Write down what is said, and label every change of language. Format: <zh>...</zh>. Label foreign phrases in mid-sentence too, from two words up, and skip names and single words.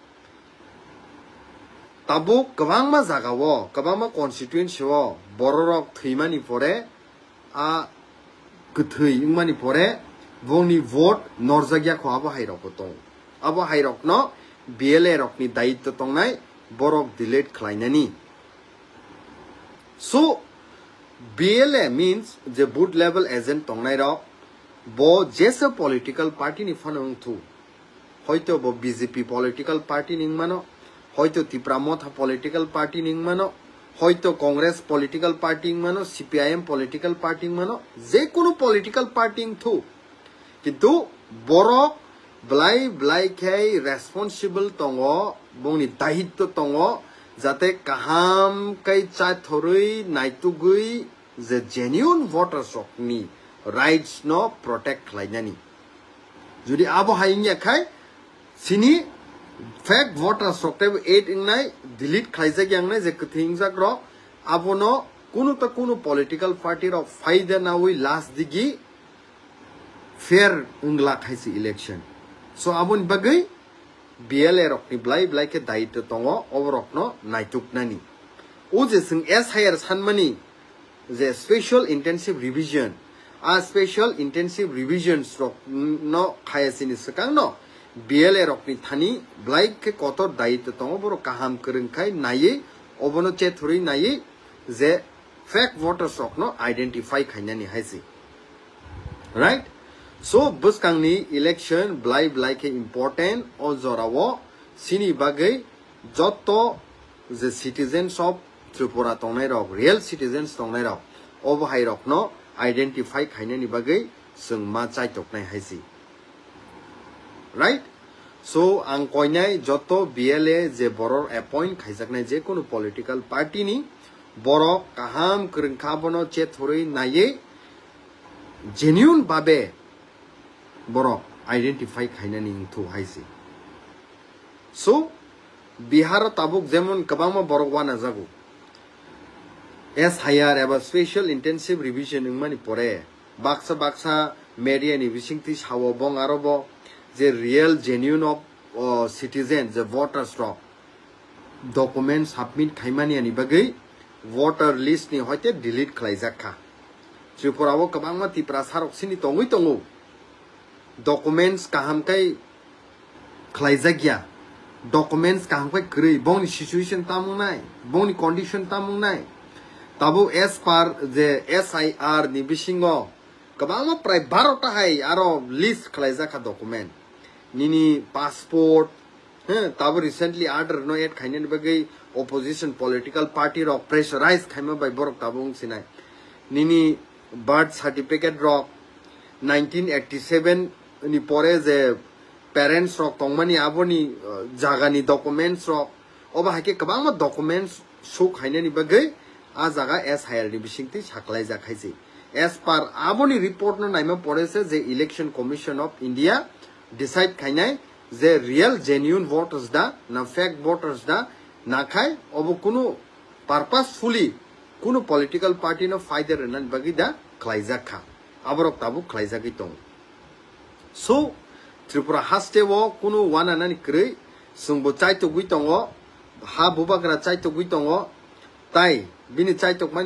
<trp>tabo kabangma jaga wo kabangma constituency wo borok thimani pore a gthei ingmani pore bongni vote norjagya kho abo hairok tong abo hairok no BLA rok ni daitto tongnai borok delete khlainani</trp> <en>so BLA means the boot level agent</en> <trp>tongnai rok bo jesa</trp> <en>political party</en> <trp>ni phanong thu hoito bo BJP</trp> <en>political party</en> <trp>ning mano hoito Tipramotha</trp> <en>political party</en> <trp>ning mano hoito Congress</trp> <en>political party</en> <trp>ning mano CPIM</trp> <en>political party</en> <trp>ning mano je kono</trp> <en>political party</en> <trp>ning thu kintu borok blai khai responsible tongo bongni daitto tongo jate kaham kai cha thorui naitugui</trp> <en>the genuine voters of</en> <trp>ni rights no protect khlainani jodi abo haingya khai sini</trp> <en>fake voters</en> <trp>rok 8 ingnai delete khlaijak yangnai je kthingjak ro abono kuno</trp> <en>political party</en> <trp>rok faida nawi last digi fair ungla khaisi election so abon bagai BLA rok ni blai ke daitto tongo obrok no naituk nani o je sing SIR sanmani the</trp> <en>special intensive revision</en> <trp>a</trp> <en>special intensive revisions</en> <trp>rok no khayasini sakang no BLA rok ni thani blai ke kotor daitto tongo boro kaham krung khai nayi obono che thuri nayi je</trp> <en>fake voters</en> <trp>rok no identify khainani haisi</trp> <en>right so</en> <trp>buskangni election blai ke important o jorawo sini bagai jotto</trp> <en>the citizens of Tripura</en> <trp>tongnai rok</trp> <en>real citizens</en> <trp>tongnai rok obo hai rok no identify khainani bagai sung ma chai toknai haisi</trp> <en>right so</en> <trp>ang koinai jotto BLA je boror appoint khaijaknai je kono</trp> <en>political party</en> <trp>ni borok kaham krung khabono che thorui naye genuine babe borok identify khainani thu haisi so Bihar tabuk jemon kabama borok wana jago SIR eba</trp> <en>special intensive revision</en> <trp>ingmani pore baksa media ni bisingti sawo bong arobo je</trp> <en>real genuine of citizen the voters</en> <trp>ro</trp> <en>document submit</en> <trp>khaimani ani bagai</trp> <en>voter list</en> <trp>ni hoite delete khlaijak kha Tripura wo kabangma tipra sarok sini tongui tongo documents kaham kai khlaijagya documents kaham kai krei bongni situation tamung nai bongni condition tamung nai tabo</trp> <en>as per the SIR</en> <trp>ni bisingo kabama prai 12 ta hai aro list khlaijaka document nini passport tabo recently order no yet khainen bagai</trp> <en>opposition political party</en> <trp>ro pressurize khaima by borok tabung sinai nini</trp> <en>birth certificate</en> <trp>ro 1987 ni pore je parents ro tongmani aboni jagani documents ro oba hake kabama</trp> <en>documents show</en> <trp>khainani bagai a jaga SIR ni bisingti saklai jakhaisi</trp> <en>as per</en> <trp>aboni report no naima pore se je</trp> <en>election commission of India decide</en> <trp>khainai যে</trp> <en>real genuine voters</en> <trp>da na</trp> <en>fake voters</en> <trp>da na khai obo kuno purposefully kuno</trp> <en>political party</en> <trp>no fighter nan bagi da khlaijak kha aborok tabu khlaijak itong so Tripura haste wo kuno wana nani krei sungbo chaito guitongo ha bubagra chaito guitongo tai bini chaito mani</trp>